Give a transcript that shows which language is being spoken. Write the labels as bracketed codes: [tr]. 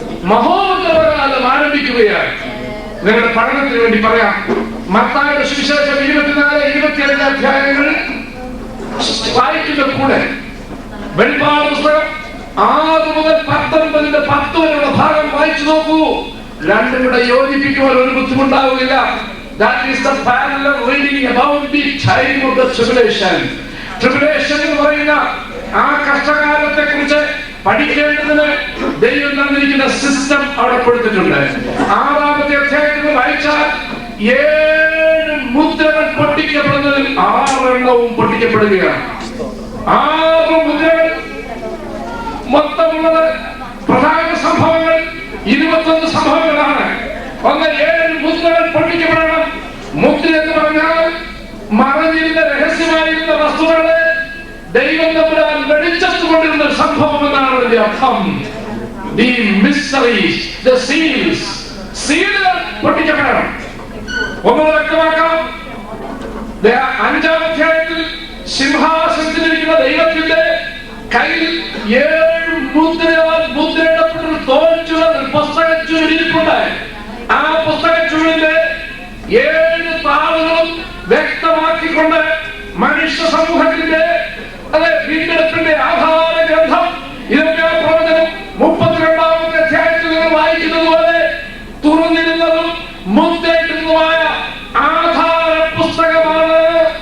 [ml] മഹോന്നതകാലം ആരംഭിക്കുകയാണ്. നിങ്ങളുടെ പഠനത്തിന് വേണ്ടി പറയാം. മത്തായിയുടെ സുവിശേഷം 24-25 അധ്യായങ്ങൾ വായിക്കുന്ന കൂടെ വെളിപ്പാട് പുസ്തകം 6 മുതൽ 19 10 വരെയുള്ള ഭാഗം വായിച്ചു നോക്കൂ. രണ്ടും കൂടെ യോജിപ്പിക്കുവാൻ ഒരു ബുദ്ധിമുട്ടാവുകയില്ല. [en] That is the parallel reading about the time of the tribulation. [ml] Tribulation എന്ന് പറയുന്ന ആ കഷ്ടകാലത്തെ കുറിച്ച് പഠിക്കേണ്ടതിന് ദൈവം തന്നിരിക്കുന്ന സിസ്റ്റം അവിടെ കൊടുത്തിട്ടുണ്ട്. 6-ാമത്തെ അധ്യായത്തിൽ വായിച്ചാൽ 7 മുദ്രകൾ പൊട്ടിക്കപ്പെടുന്നതിൽ 6 എണ്ണവും പൊട്ടിക്കപ്പെടുകയാണ്. 6 മുദ്രകൾ മൊത്തമുള്ളത് പ്രധാന സംഭവങ്ങൾ 21 സംഭവങ്ങളാണ്. ഒന്ന് 7 മുദ്രകൾ പൊട്ടിക്കപ്പെടണം. മുദ്ര എന്ന് പറഞ്ഞാൽ മറഞ്ഞിരുന്ന രഹസ്യമായിരുന്ന വസ്തുക്കളെ ദൈവം തമ്പുരാൻ വെളിച്ചത്ത് കൊണ്ടിരുന്ന സംഭവം എന്നാണ് അതിന്റെ അർത്ഥം. [en] The mysteries, the seals, [ml] സീലുകൾ പൊട്ടിക്കപ്പെടണം. ഒന്ന് വ്യക്തമാക്കാം. 5-ാം അധ്യായത്തിൽ സിംഹാസനത്തിലിരിക്കുന്ന ദൈവത്തിന്റെ കയ്യിൽ 7 മുദ്രയാൽ മുദ്രയിടപ്പെട്ട തോൽച്ചുള്ള പുസ്തകച്ചുരുളിരിപ്പുണ്ട്. ആ പുസ്തകച്ചുരുളിന്റെ 7 താളുകളും വ്യക്തമാക്കിക്കൊണ്ട് മനുഷ്യ സമൂഹത്തിന്റെ വീണ്ടെടുപ്പിന്റെ ആധാര ഗ്രന്ഥം ഇരമ്യാ പ്രവചനം 32-ാമത്തെ അധ്യായത്തിൽ നിങ്ങൾ വായിക്കുന്നത് പോലെ തുറന്നിരുന്നതും മുദ്രയിട്ടിരുന്നതുമായ ആധാര പുസ്തകമാണ്.